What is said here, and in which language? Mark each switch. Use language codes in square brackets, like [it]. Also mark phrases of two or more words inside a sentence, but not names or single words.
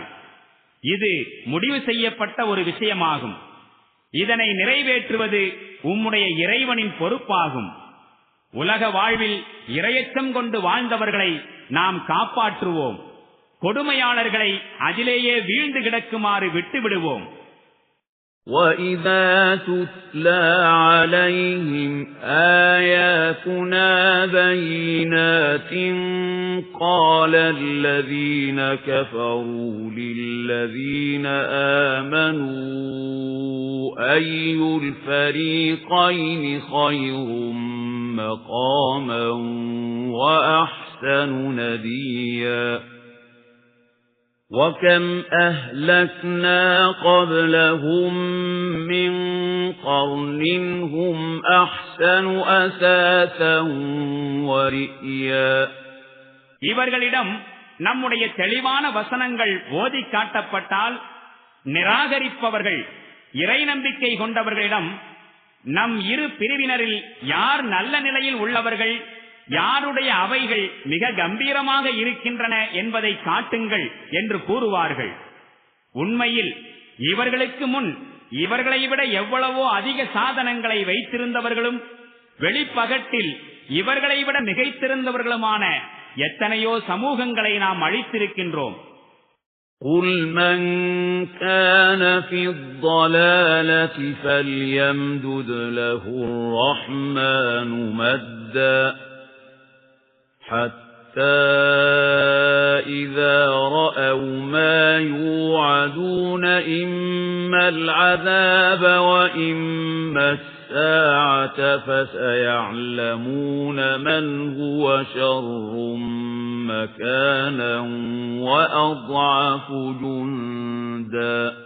[ta] இது முடிவு செய்யப்பட்ட ஒரு விஷயமாகும். இதனை நிறைவேற்றுவது உம்முடைய இறைவனின் பொறுப்பாகும். உலக வாழ்வில் இறையச்சம் கொண்டு வாழ்ந்தவர்களை நாம் காப்பாற்றுவோம். கொடுமையாளர்களை அதிலேயே வீழ்ந்து கிடக்குமாறு விட்டுவிடுவோம். [ar] وَإِذَا تُتْلَى عَلَيْهِمْ آيَاتُنَا بَيِّنَاتٍ قَالَ الَّذِينَ كَفَرُوا لِلَّذِينَ آمَنُوا أَيُّ الْفَرِيقَيْنِ خَيْرٌ مَّقَامًا وَأَحْسَنُ نَدِيًّا وَكَمْ أَهْلَكْنَا قَبْلَهُمْ مِنْ قَرْنٍ هُمْ أَحْسَنُ أَثَاثًا وَرِئْيًا. [ta] இவர்களிடம் நம்முடைய தெளிவான வசனங்கள் ஓதி காட்டப்பட்டால் நிராகரிப்பவர்கள் இறை நம்பிக்கை கொண்டவர்களிடம் நம் இரு பிரிவினரில் யார் நல்ல நிலையில் உள்ளவர்கள், யாருடைய அவைகள் மிக கம்பீரமாக இருக்கின்றன என்பதை காட்டுங்கள் என்று கூறுவார்கள். உண்மையில் இவர்களுக்கு முன் இவர்களை விட எவ்வளவோ அதிக சாதனங்களை வைத்திருந்தவர்களும் வெளிப்பகட்டில் இவர்களை விட மிகைத்திருந்தவர்களுமான எத்தனையோ சமூகங்களை நாம் அழித்திருக்கின்றோம். [ar] قُلْ مَنْ كَانَ فِي الضَّلَالَةِ فَلْيَمْدُدْ لَهُ الرَّحْمَنُ مَدًّا حَتَّى إِذَا رَأَوْا مَا يُوعَدُونَ إِمَّا الْعَذَابَ وَإِمَّا السَّاعَةَ فَسَيَعْلَمُونَ مَنْ هُوَ شَرٌّ مَكَانًا وَأَضْعَفُ جُندًا